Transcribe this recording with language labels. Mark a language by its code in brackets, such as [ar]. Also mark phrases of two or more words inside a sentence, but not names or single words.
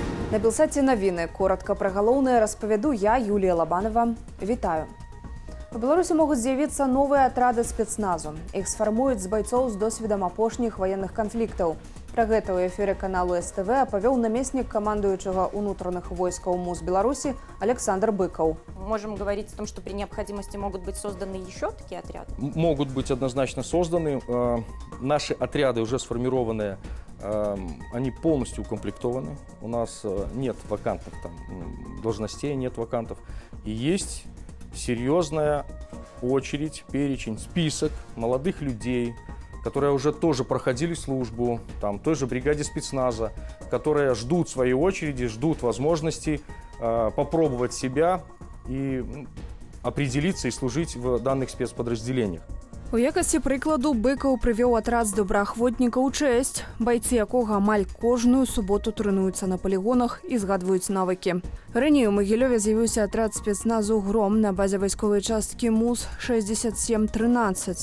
[be] На Белсаті новини. Коротко про головне распавяду я, Юлія Лабанова. Вітаю. У Беларусі могуць з'явіцца новыя атрады спецназу. Іх сфармуюць з байцоў з досведам апошніх военных канфліктаў. Пра гэта ў эфіры каналу СТВ апавёў намеснік камандуючага ўнутраных войскаў МУС Беларуси Александр Быков. [ru] Можем говорить о том, что при необходимости могут быть созданы еще такие отряды? Могут быть однозначно созданы. Наши отряды уже сформированные, они полностью укомплектованы. У нас нет вакантных там должностей, нет вакантов. И есть серьезная очередь, перечень, список молодых людей, которые уже тоже проходили службу, там, той же бригаде спецназа, которые ждут своей очереди, ждут возможности попробовать себя и определиться и служить в данных спецподразделениях. [be] У якасці прыкладу Быков прывёў атрад з добраахвотнікаў «Чэсць», байцы якога амаль кожную суботу трэнуюцца на полігонах і згадваюць навыкі. Раней у Магілёве з'явіўся атрад спецназу «Гром» на базе вайсковай часткі МУС 6713.